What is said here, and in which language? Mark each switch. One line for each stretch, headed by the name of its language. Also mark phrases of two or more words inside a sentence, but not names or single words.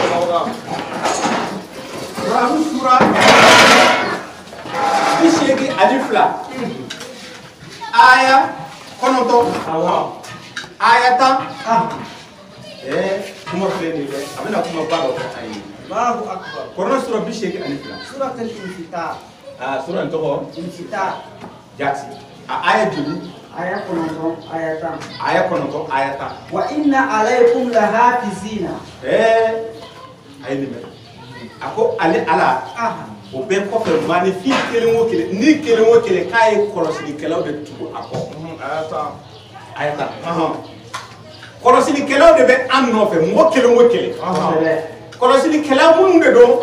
Bambara: Quran sura bishegi alifla aya konoto aya tan kuma fene de amena kuma bado ko ayi
Arabic: الله أكبر
Bambara: Quran sura bishegi alifla
Arabic: سورة الانفطار.
Bambara: sura ntogo Infitar. jaksi aya juli Aya konoto, aya tam. aya konoto aya tan
Arabic: وإن عليكم لحافظين.
Bambara: ayi ni me ako ale ala o bɛ kɔfɛ maanifin kelen o kelen ni kelen o kelen k'a ye kɔlɔsilikɛlaw de tugu a kɔ a ye taa kɔlɔsilikɛlaw de bɛ an nɔfɛ mɔgɔ kelen o kelen kɔlɔsilikɛla minnu de don